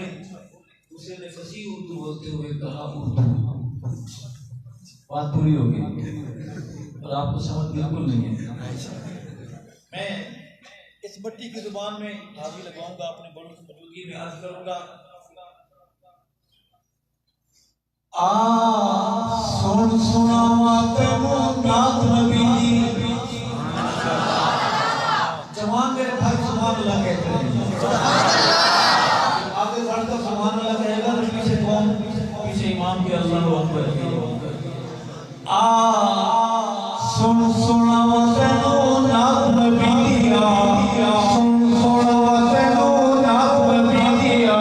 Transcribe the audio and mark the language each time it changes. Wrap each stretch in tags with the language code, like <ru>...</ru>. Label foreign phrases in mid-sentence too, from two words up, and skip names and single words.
<ur>دوسرے نے فصیح اردو بولتے ہوئے کہا اردو. بات پوری ہو گئی اور آپ کو سمجھ بالکل نہیں ہے. میں اس مٹی کی زبان میں حاضری لگواؤں گا، اپنے بڑوں کی موجودگی میں عرض کروں گا.</ur> <pa>سن سناوا تینوں نات نبی دی.</pa> <ur>جوان میرے بھائی</ur> <ar>سبحان اللہ</ar> <ur>کہتے ہیں. آگے بڑھ کر</ur> <ar>سبحان اللہ</ar> <ur>کہے گا تو پیچھے کون؟ پیچھے امام کے</ur> <ar>اللہ اکبر</ar> <ur>کی.</ur> <pa>سن سناوا تینوں نات نبی دیا. سن سناوا تینوں نات نبی دیا.</pa>